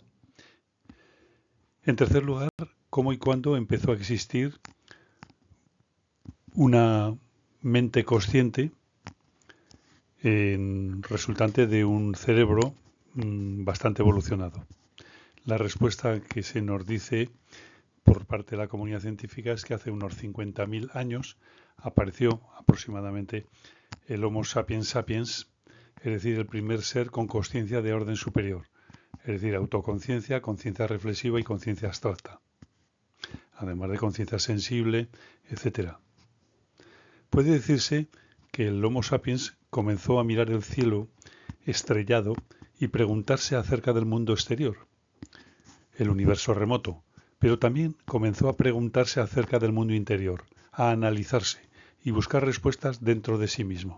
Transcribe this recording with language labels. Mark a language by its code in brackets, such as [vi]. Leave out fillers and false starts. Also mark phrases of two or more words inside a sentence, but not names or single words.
[es] En tercer lugar, cómo y cuándo empezó a existir una mente consciente resultante de un cerebro bastante evolucionado. La respuesta que se nos dice por parte de la comunidad científica es que hace unos 50.000 años apareció aproximadamente el Homo sapiens sapiens, es decir, el primer ser con conciencia de orden superior, es decir, autoconciencia, conciencia reflexiva y conciencia abstracta, además de conciencia sensible, etc. Puede decirse que el Homo sapiens comenzó a mirar el cielo estrellado y preguntarse acerca del mundo exterior, el universo remoto, pero también comenzó a preguntarse acerca del mundo interior, a analizarse y buscar respuestas dentro de sí mismo.